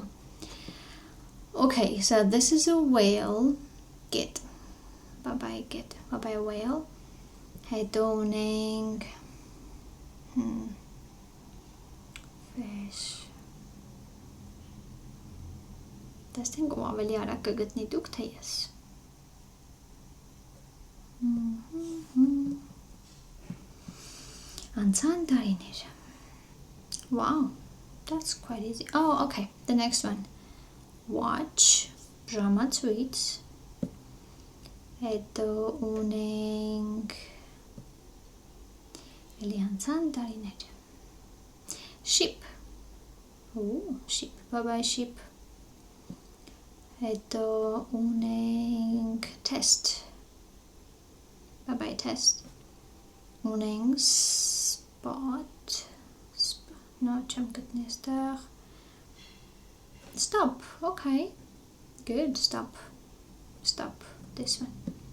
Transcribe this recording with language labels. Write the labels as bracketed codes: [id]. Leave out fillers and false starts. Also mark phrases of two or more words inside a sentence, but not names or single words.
[en] Okay, so this is a whale. Get. Bye-bye get. Bye-bye whale. [hy] Հետո ունենք fish. Տեսնենք ու ավելի արագ կգտնի դուք, թե ես. Անցան տարիներ. [en] Wow, that's quite easy. Oh, okay, the next one. Watch, [hy] ժամացույց. Հետո ունենք էլի անցան տարիներ. [en] Ship. Ship, bye-bye ship. [hy] Հետո ունենք test. [en] Bye-bye test. Ունենք spot. No, [hy] չեմ գտնի այստեղ. [en] Stop. Okay. Good. Stop. Stop. This one.